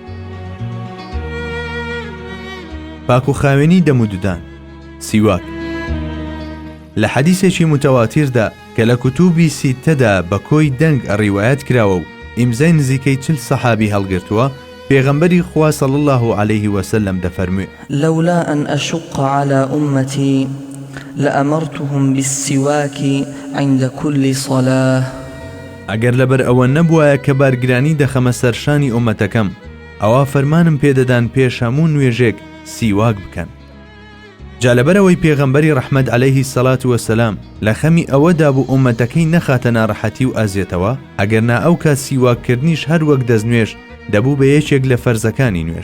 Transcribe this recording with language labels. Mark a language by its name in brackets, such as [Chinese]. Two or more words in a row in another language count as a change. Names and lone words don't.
[Central Kurdish] پاک و خاوێنی دەمودودان. سیواک لە حەدیثێکی متەواتیردا کە لە کتوبی سیتەدا بە کۆی دەنگ ڕیوایەت کراوە و ئیمزای نزیکەی 40 سەحابی هەڵگرتووە، پێغەمبەری خوا [Arabic] صلی الله عليه وسلم [Central Kurdish] دەفەرموێ [Arabic] لولا أن أشق على أمتي لأمرتهم بالسواك عند كل صلاة. [Central Kurdish] ئەگەر لەبەر ئەوە نەبووایە کە بارگرانی دەخەمە سەرشانی ئومەتەکەم ئەوە فەرمانم پێدەدان پێش هەموو نوێژێک سیواک بکەن. جا لەبەرەوەی پێغەمبەری ڕەحمەت [Arabic] عەلەیهی السەڵات وەسەلام [Central Kurdish] لە خەمی ئەوەدا بوو ئومەتەکەی نەخاتە ناڕەحەتی و ئازیێتەوە، ئەگەرنا ئەو کات سیواککردنیش هەر وەک دەستنوێژ دەبوو بە یەکێک لە فەرزەکانی نوێژ.